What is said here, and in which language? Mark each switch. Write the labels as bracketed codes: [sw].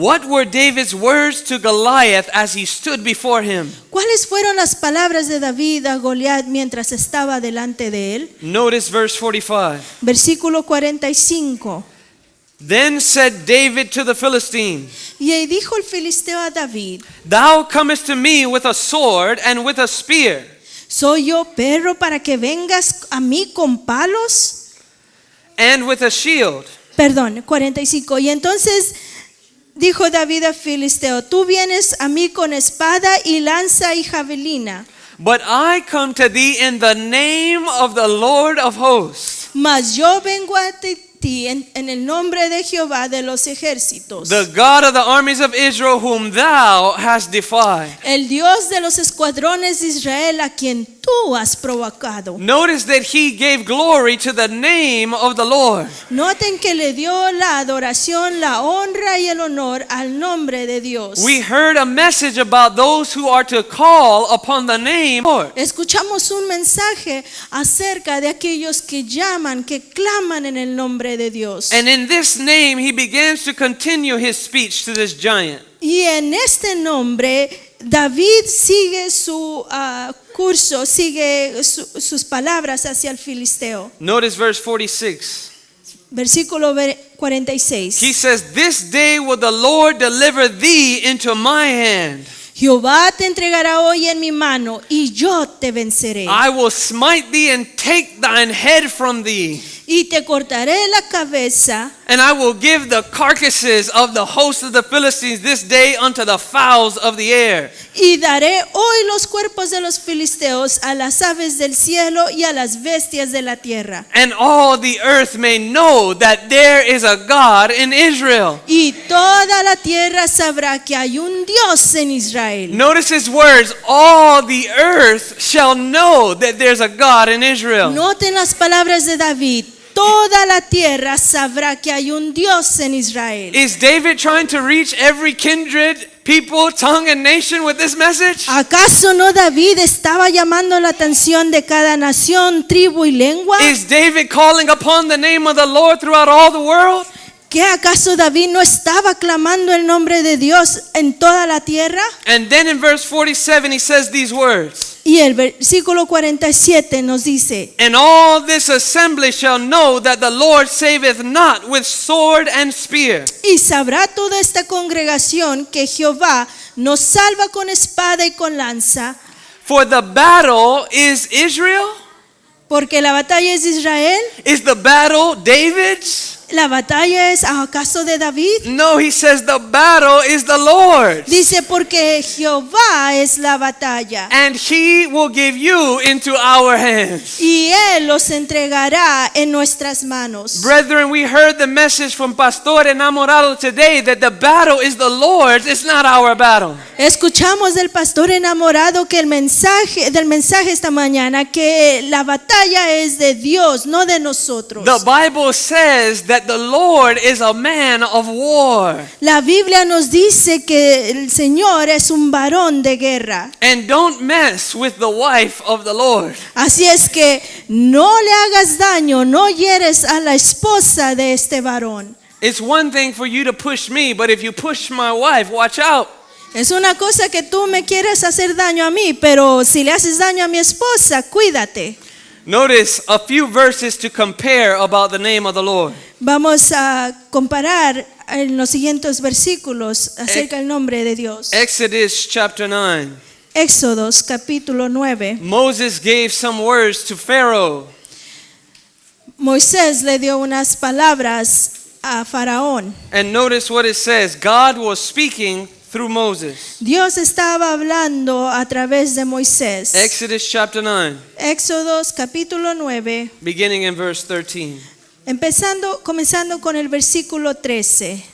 [en] What were David's words to Goliath as he stood before him? [es] ¿Cuáles fueron las palabras de David a Goliat mientras estaba delante de él? [en] Notice verse 45. [es] Versículo 45. [en] Then said David to the Philistine, [es] Y ahí dijo el filisteo a David: [en] Thou comest to me with a sword and with a spear, [es] ¿Soy yo perro para que vengas a mí con palos? [en] and with a shield. [es] Perdón, 45. Y entonces dijo David a filisteo: Tú vienes a mí con espada y lanza y javelina, [en] But I come to thee in the name of the Lord of hosts, [es] mas yo vengo a ti en el nombre de Jehová de los ejércitos, [en] the God of the armies of Israel, whom thou hast defied. [es] el Dios de los escuadrones de Israel, a quien tú has provocado. [en] Notice that he gave glory to the name of the Lord. [es] Noten que le dio la adoración, la honra y el honor al nombre de Dios. [en] We heard a message about those who are to call upon the name Lord. [es] Escuchamos un mensaje acerca de aquellos que llaman, que claman en el nombre de Dios. [en] And in this name he begins to continue his speech to this giant. [es] Y en este nombre David sigue su curso, sigue sus palabras hacia el filisteo. [en] Notice verse 46. [es] Versículo 46. [en] He says, This day will the Lord deliver thee into my hand. [es] Jehová te entregará hoy en mi mano y yo te venceré. [en] I will smite thee and take thine head from thee. [es] Y te cortaré la cabeza. [en] And I will give the carcasses of the host of the Philistines this day unto the fowls of the air. [es] Y daré hoy los cuerpos de los filisteos a las aves del cielo y a las bestias de la tierra. [en] And all the earth may know that there is a God in Israel. [es] Y toda la tierra sabrá que hay un Dios en Israel. [en] Notice his words, all the earth shall know that there's a God in Israel. [es] Noten las palabras de David. Toda la tierra sabrá que hay un Dios en Israel. [en] Is David trying to reach every kindred, people, tongue, and nation with this message? [es] ¿Acaso no David estaba llamando la atención de cada nación, tribu y lengua? [en] Is David calling upon the name of the Lord throughout all the world? [es] ¿Qué acaso David no estaba clamando el nombre de Dios en toda la tierra? [en] And then in verse 47 he says these words. [es] Y el versículo 47 nos dice, [en] And all this assembly shall know that the Lord saveth not with sword and spear. [es] y sabrá toda esta congregación que Jehová nos salva con espada y con lanza, [en] For the battle is Israel? [es] porque la batalla es de Israel. [en] Is the battle David's? [es] ¿La batalla es acaso de David? [en] No, he says the battle is the Lord's. [es] Dice, porque Jehová es la batalla. [en] And he will give you into our hands. [es] Y Él los entregará en nuestras manos. [en] Brethren, we heard the message from Pastor Enamorado today that the battle is the Lord's, it's not our battle. [es] Escuchamos del pastor enamorado que el mensaje esta mañana, que la batalla es de Dios, no de nosotros. [en] The Bible says that the Lord is a man of war. [es] La Biblia nos dice que el Señor es un varón de guerra. [en] And don't mess with the wife of the Lord. [es] Así es que no le hagas daño, no hieres a la esposa de este varón. [en] It's one thing for you to push me, but if you push my wife, watch out. [es] Es una cosa que tú me quieres hacer daño a mí, pero si le haces daño a mi esposa, cuídate. [en] Notice a few verses to compare about the name of the Lord. [es] Vamos a comparar en los siguientes versículos acerca del nombre de Dios. [en] Exodus chapter 9. [es] Éxodos capítulo 9. [en] Moses gave some words to Pharaoh. [es] Moisés le dio unas palabras a Faraón. [en] And notice what it says. God was speaking through Moses. [es] Dios estaba hablando a través de Moisés. [en] Exodus chapter 9, [es] Éxodos capítulo 9, [en] beginning in verse 13. [es] comenzando con el versículo 13.